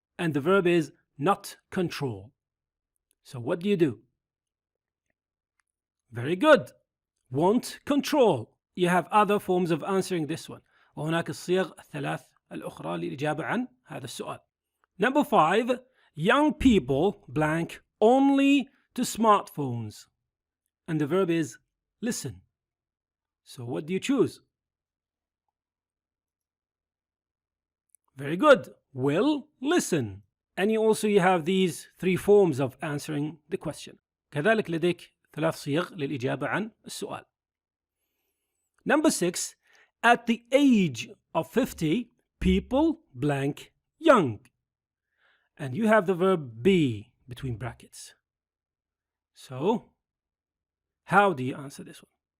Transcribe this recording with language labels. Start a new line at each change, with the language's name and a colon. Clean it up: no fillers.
English: And the verb is not control. So what do? Very good. Won't control. You have other forms of answering this one.
Arabic: وهناك الصيغ الثلاث الأخرى للإجابة عن هذا السؤال.
English: Number 5, young people blank only to smartphones. And the verb is listen. So what do you choose? Very good. Will listen. And you have these 3 forms of answering the question.
Arabic: كذلك لديك 3 صيغ للإجابة عن السؤال.
English: Number 6, at the age of 50, people blank young. And you have the verb be between brackets. So, how do you answer this one?